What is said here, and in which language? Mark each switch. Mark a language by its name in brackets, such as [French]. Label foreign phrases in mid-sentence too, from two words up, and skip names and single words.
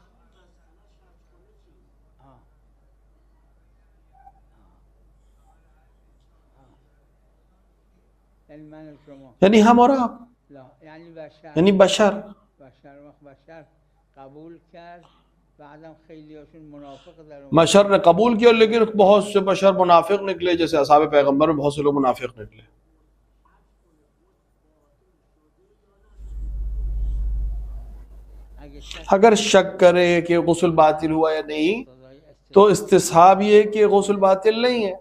[Urdu] یعنی ہم اور آپ، یعنی بشر [Persian] قبول کرد بعدم خیلیاشون منافق در [Urdu] بشر نے قبول کیا لیکن بہت سے بشر منافق نکلے، جیسے اصحاب پیغمبر میں بہت سے لوگ منافق نکلے. اگر شک کرے کہ غسل باطل ہوا یا نہیں تو استصحاب یہ کہ غسل باطل نہیں ہے،